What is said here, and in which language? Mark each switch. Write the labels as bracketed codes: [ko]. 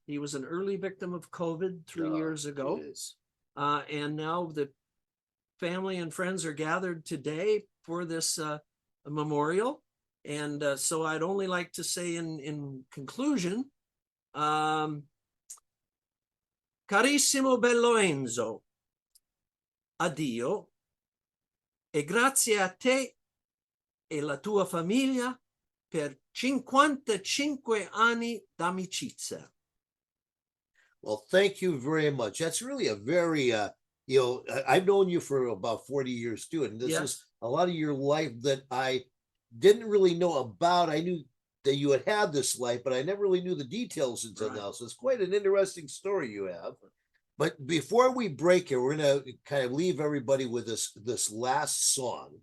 [en] He was an early victim of COVID 3 years ago. And now the family and friends are gathered today for this memorial. And so I'd only like to say in conclusion, [it] carissimo bello Enzo, addio. E grazie a te e la tua famiglia per 55 anni d'amicizia. [en] Well, thank you very much. That's really a very, I've known you for about 40 years too. And this is a lot of your life that I didn't really know about. I knew that you had this life, but I never really knew the details until now. So it's quite an interesting story you have. But before we break here, we're going to kind of leave everybody with this last song.